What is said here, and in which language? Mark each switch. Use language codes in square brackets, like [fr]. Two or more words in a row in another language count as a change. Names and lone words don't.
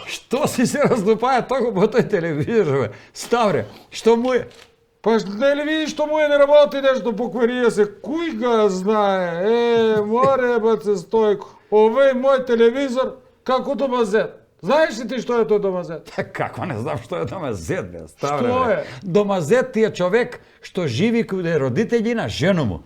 [mk] Što si se razlupаja tako po toj televizor, bе? Ставре, što mu je? Па не видиш што му не работи нешто, покварија се, кој го знае? Море баце Стојко, овој мој телевизор како домазет. Знаеш ли ти што е тоа домазет? Како не знам што е домазет, бе, Ставре. Што бе? е? Домазет ти е човек што живи каде родители на жена му.